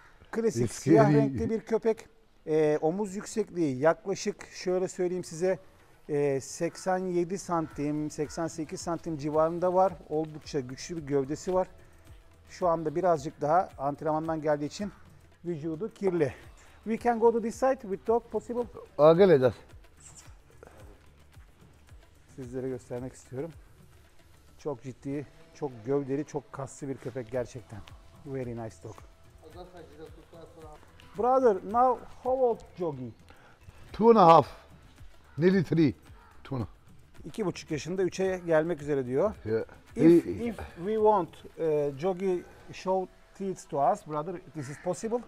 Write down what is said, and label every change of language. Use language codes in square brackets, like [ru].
[tr] Klasik siyah renkli bir köpek. Omuz yüksekliği yaklaşık şöyle söyleyeyim size 87 santim, 88 santim civarında var. Oldukça güçlü bir gövdesi var. Şu anda birazcık daha antrenmandan geldiği için vücudu kirli. [en] We can go to this side with dog possible. [tr] Gel. Sizlere göstermek istiyorum. Çok ciddi, çok gövdeli, çok kaslı bir köpek gerçekten. [en] Very nice dog. Brother, now how old Jogi? 2.5, nearly 3. [tr] 2,5 yaşında 3'e gelmek üzere diyor. [en] Yeah. If we want Jogi show teeth to us, brother, this is possible?